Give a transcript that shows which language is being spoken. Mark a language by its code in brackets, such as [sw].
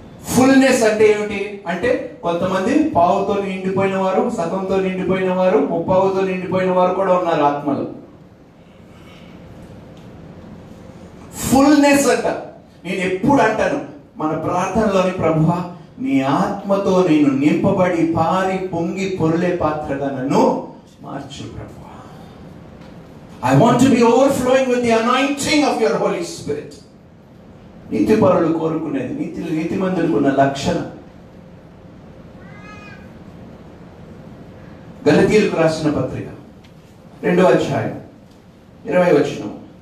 [te] Fullness అంటే ఏమిటి? అంటే కొంతమంది పావుతో నిండిపోయిన వారు, సగంతో నిండిపోయిన వారు, ముప్పావుతో నిండిపోయిన వారు కూడా ఉన్నారు ఆత్మలో. ఫుల్నెస్ అంట. నేను ఎప్పుడు అంటాను మన ప్రార్థనలోని, ప్రభువా నీ ఆత్మతో నేను నింపబడి పారి పొంగి పొర్లే పాత్రగా నన్ను మార్చు ప్రభువా. [en] I want to be overflowing with the anointing of your Holy Spirit. [te] నీతిపరులు కోరుకునేది, నీతిమంతులకు ఉన్న లక్షణం. గలతీయులకు రాసిన పత్రిక 2వ అధ్యాయం 20వ వచనం.